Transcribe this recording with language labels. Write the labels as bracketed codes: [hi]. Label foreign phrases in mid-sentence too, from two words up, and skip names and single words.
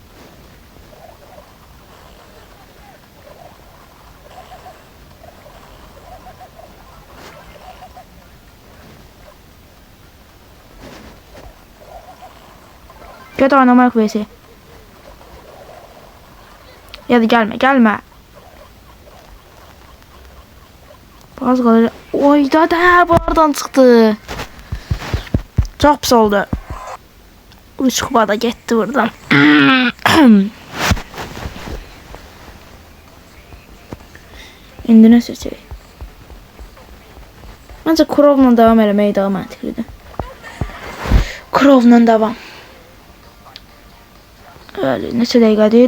[tr] Kötü oynamak vs. Ya da gelme. Bazı kalır. Oy da buradan çıktı. Çok pis oldu. 3 kupa da gitti buradan. [az] İndi nə seçək? Məncə Krovla devam eləmək daha məntiqlidir. Krovla devam. Öyle neçə dəqiqədir?